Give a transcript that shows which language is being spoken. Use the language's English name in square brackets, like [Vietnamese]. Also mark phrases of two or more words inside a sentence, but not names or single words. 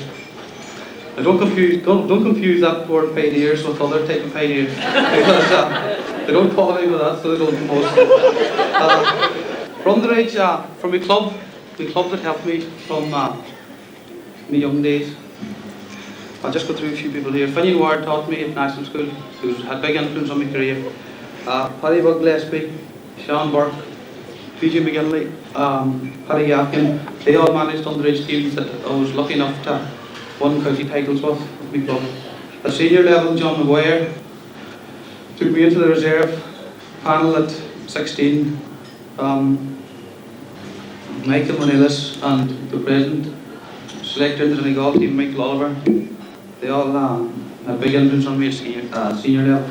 [English] Now don't confuse that word pioneers with other type of pioneers because they don't qualify with that, so they don't most. From the age, from the club that helped me from my young days. I'll just go through a few people here. Finian Ward taught me at national school, who had big influence on my career. Paddy Bug Gillespie, Sean Burke, PJ McGinley, Paddy Yatkin, they all managed underage teams that I was lucky enough to win county titles with my club. At senior level, John Maguire took me into the reserve panel at 16. Michael Manilis and the president, selector into the Donegal team, Michael Oliver, they all had big influence on me at senior level.